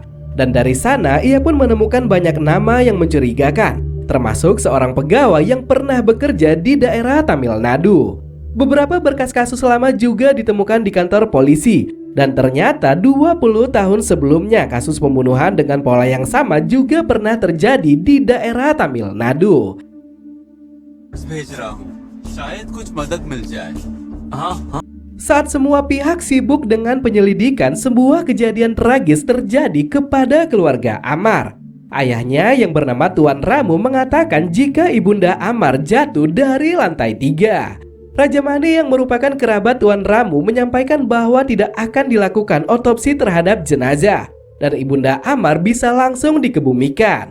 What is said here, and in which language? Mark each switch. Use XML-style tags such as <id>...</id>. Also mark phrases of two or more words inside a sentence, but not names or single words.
<id>Dan dari sana ia pun menemukan banyak nama yang mencurigakan, termasuk seorang pegawai yang pernah bekerja di daerah Tamil Nadu. Beberapa berkas kasus lama juga ditemukan di kantor polisi. Dan ternyata 20 tahun sebelumnya kasus pembunuhan dengan pola yang sama juga pernah terjadi di daerah Tamil Nadu.</id> <hi>भेज रहा हूँ, शायद कुछ मदद मिल जाए। हाँ।</hi> <id>Saat semua pihak sibuk dengan penyelidikan, sebuah kejadian tragis terjadi kepada keluarga Amar. Ayahnya yang bernama Tuan Ramu mengatakan jika ibunda Amar jatuh dari lantai 3. Raja Mani yang merupakan kerabat Tuan Ramu menyampaikan bahwa tidak akan dilakukan otopsi terhadap jenazah dan ibunda Amar bisa langsung dikebumikan.</id>